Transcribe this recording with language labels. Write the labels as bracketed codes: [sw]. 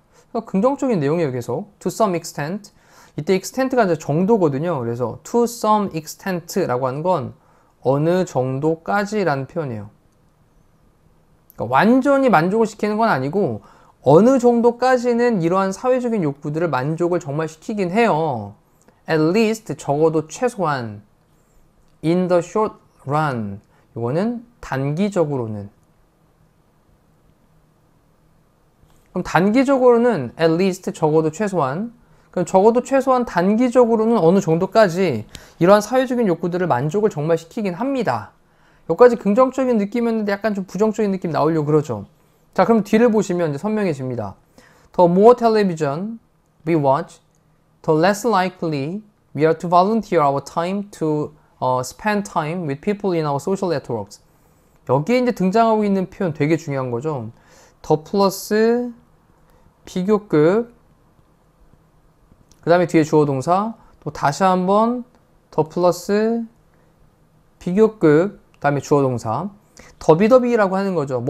[ko] 그러니까 긍정적인 내용이에요. 계속 [en] to some extent, [ko] 이때 extent가 이제 정도거든요. 그래서 [en] to some extent [ko] 라고 하는 건 어느 정도까지라는 표현이에요. 그러니까 완전히 만족을 시키는 건 아니고 어느 정도까지는 이러한 사회적인 욕구들을 만족을 정말 시키긴 해요. [en] at least, [ko] 적어도 최소한 [en] in the short run, [ko] 이거는 단기적으로는. 그럼 단기적으로는 [en] at least, [ko] 적어도 최소한. 그럼 적어도 최소한 단기적으로는 어느 정도까지 이러한 사회적인 욕구들을 만족을 정말 시키긴 합니다. 여기까지 긍정적인 느낌이었는데 약간 좀 부정적인 느낌 나오려고 그러죠. 자, 그럼 뒤를 보시면 이제 선명해집니다. [en] The more television we watch, the less likely we are to volunteer our time to spend time with people in our social networks. [ko] 여기에 이제 등장하고 있는 표현 되게 중요한 거죠. 더 플러스 비교급, 그 다음에 뒤에 주어 동사, 또 다시 한번 더 플러스 비교급, 그 다음에 주어 동사, 더비더비라고 하는 거죠.